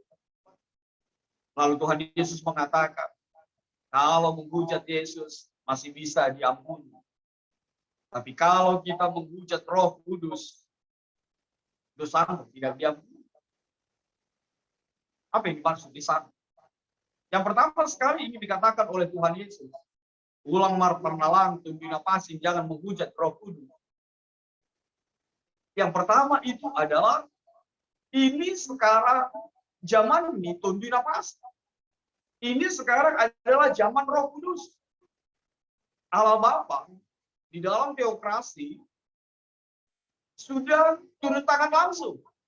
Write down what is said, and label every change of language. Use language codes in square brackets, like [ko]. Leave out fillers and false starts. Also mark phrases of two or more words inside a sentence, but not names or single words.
[id] Lalu Tuhan Yesus mengatakan, kalau menghujat Yesus masih bisa diampuni. Tapi kalau kita menghujat Roh Kudus, dosamu tidak diampuni. Apa yang dimaksud di sana? Yang pertama sekali ini dikatakan oleh Tuhan Yesus. [bbc] Ulang mar pernalang tumbina pasing, [id] jangan menghujat Roh Kudus. Yang pertama itu adalah ini sekarang zaman ini [bbc] tumbina pasing. [id] Ini sekarang adalah zaman Roh Kudus. Allah Bapa di dalam teokrasi sudah turun tangan langsung.